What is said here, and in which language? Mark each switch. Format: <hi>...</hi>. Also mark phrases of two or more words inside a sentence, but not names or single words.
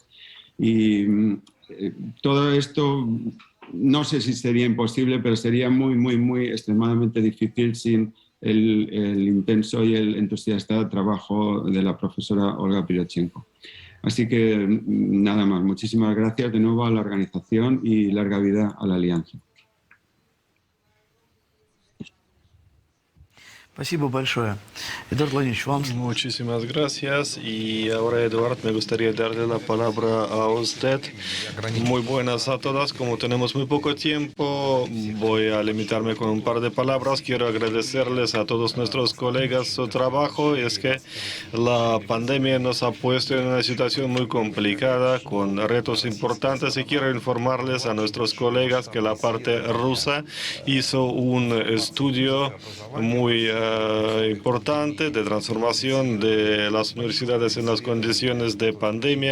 <es>Y todo esto, no sé si sería imposible, pero sería muy extremadamente difícil sin el intenso y el entusiasta trabajo de la profesora Olga Pirotchenko. Así que nada más, muchísimas gracias de nuevo a la organización y larga vida a la Alianza.</es> <ru>Спасибо большое. Эдуард Владимирович, вам...</ru> <es>Muchísimas gracias. Y ahora, Eduardo, me gustaría darle la palabra a usted. Muy buenas a todas. Como tenemos muy poco tiempo, voy a limitarme con un par de palabras. Quiero agradecerles a todos nuestros colegas su trabajo. Es que la pandemia nos ha puesto en una situación muy complicada, con retos importantes, y quiero informarles a nuestros colegas que la parte rusa hizo un estudio muy importante de transformación de las universidades en las condiciones de pandemia.</es>